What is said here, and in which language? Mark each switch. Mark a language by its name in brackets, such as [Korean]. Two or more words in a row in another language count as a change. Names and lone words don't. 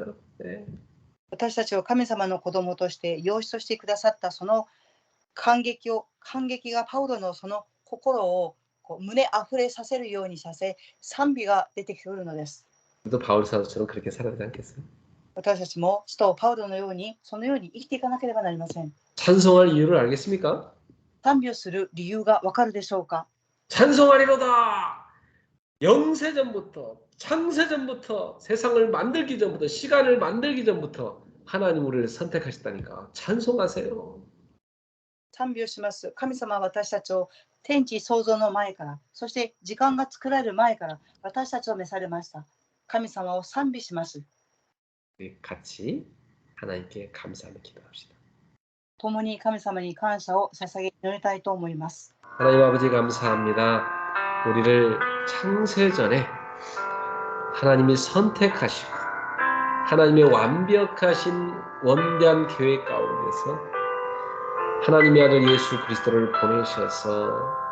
[Korean] 네. [Japanese] 私たちを神様の子供として養子としてくださったその感激がパウロのその心を胸あふれさせるようにさせ、賛美が出てくるのです。 [Korean] 또 바울 사도처럼 그렇게 살아야 되지 않겠어요? [Japanese] 私たちも使徒パウロのようにそのように生きていかなければなりません。 [Korean] 찬송할 이유를 알겠습니까? [Japanese] 賛美をする理由がわかるでしょうか？ [Korean] 찬송하리로다. 영세전부터 창세전부터 세상을 만들기 전부터 시간을 만들기 전부터 하나님 우리를 선택하셨다니까 찬송하세요. [Japanese] 賛美をします。神様は私たちを天地創造の前から、そして時間が作られる前から私たちを召されました。神様を賛美します。 [Korean] 우리 같이 하나님께 감사하며 기도합시다. [Japanese] 共に神様に感謝を捧げ祈りたいと思います。 [Korean] 하나님 아버지 감사합니다. 우리를 창세전에 하나님이 선택하시고 하나님의 완벽하신 원대한 계획 가운데서 하나님의 아들 예수 그리스도를 보내셔서